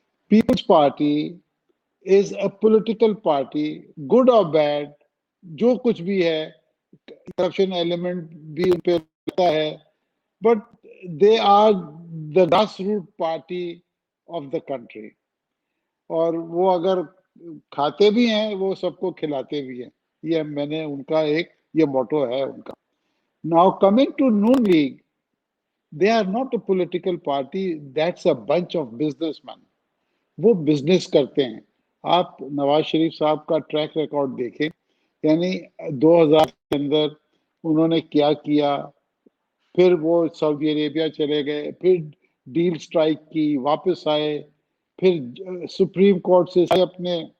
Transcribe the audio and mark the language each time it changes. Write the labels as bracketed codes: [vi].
[en] peoples party is a political party, [hi] good और bad, जो कुछ भी है, करप्शन एलिमेंट भी उन पे लगता है, [en] but they are the grassroots party of the country. [hi] और वो अगर खाते भी हैं वो सबको खिलाते भी हैं। ये मैंने उनका एक ये मोटो है उनका। [en] Now coming to Noon League, they are not a political party, that's a bunch of businessmen. [hi] वो बिजनेस करते हैं। आप नवाज शरीफ साहब का ट्रैक रिकॉर्ड देखें, यानी 2000 के अंदर उन्होंने क्या किया, फिर वो सऊदी अरेबिया चले गए, फिर डील स्ट्राइक की, वापस आए, फिर सुप्रीम कोर्ट से अपने